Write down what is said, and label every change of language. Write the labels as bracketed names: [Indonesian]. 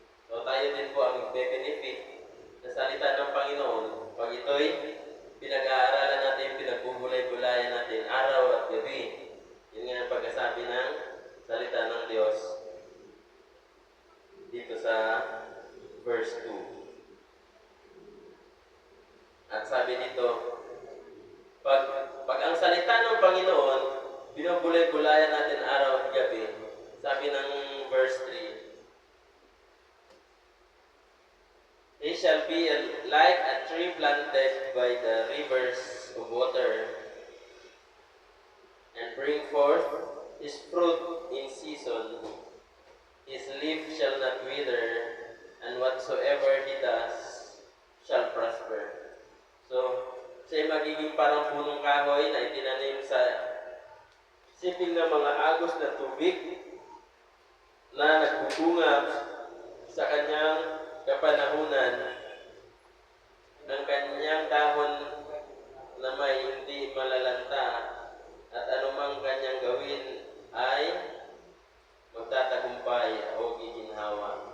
[Filipino] So tayo din po ang benefit sa salita ng Panginoon pag ito'y pinag-aaralan natin, pinagbubulay-bulayan natin araw at gabi. Yun nga ang pagkasabi ng salita ng Diyos dito sa verse 2. At sabi dito, pag ang salita ng Panginoon binubulay-bulayan natin araw at gabi, sabi ng verse 3, [English] he shall be like a tree planted by the rivers of water, and bring forth his fruit in season. His leaf shall not wither, and whatsoever he does shall prosper. [Filipino] So, siya magiging parang punong kahoy na itinanim sa siping ng mga agos na tubig na nagbubunga sa kanyang kapanahunan, ng kanyang dahon na may hindi malalanta, at anumang kanyang gawin ay magtatagumpay o giginhawa.